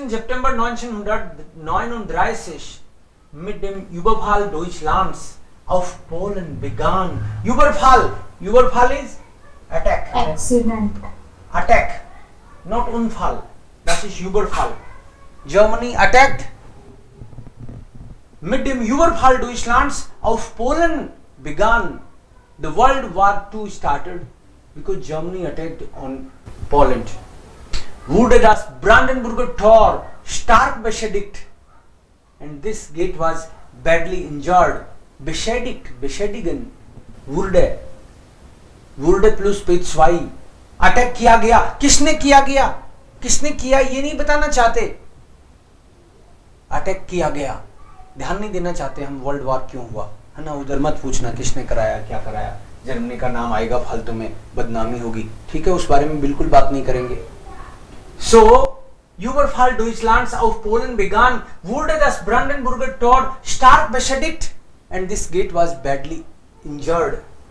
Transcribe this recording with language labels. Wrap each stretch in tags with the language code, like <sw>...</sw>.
<de>September 1939 mit dem Überfall Deutschlands auf Polen begann.</de> <en>Überfall is attack. Accident. Attack, not Unfall.</en> <de>Das ist Überfall.</de> <en>Germany attacked.</en> <de>Mit dem Überfall Deutschlands auf Polen begann.</de> <en>The World War II started because Germany attacked on Poland.</en> <de>Wurde das Brandenburger Tor stark beschädigt,</de> <en>and this gate was badly injured.</en> <de>Beschädigen. Wurde plus P2.</de> <hi>Attack किया गया. किसने किया ये नहीं बताना चाहते. Attack किया गया. ध्यान नहीं देना चाहते हम वर्ल्ड वॉर क्यों हुआ, है ना. उधर मत पूछना किसने कराया, क्या कराया. जर्मनी का नाम आएगा फालतू में, बदनामी होगी. ठीक है, उस बारे में बिल्कुल बात नहीं करेंगे.</hi> <de>So, Überfall Deutschlands auf Polen begann, wurde das Brandenburger Tor stark beschädigt,</de> <en>and this gate was badly injured.</en>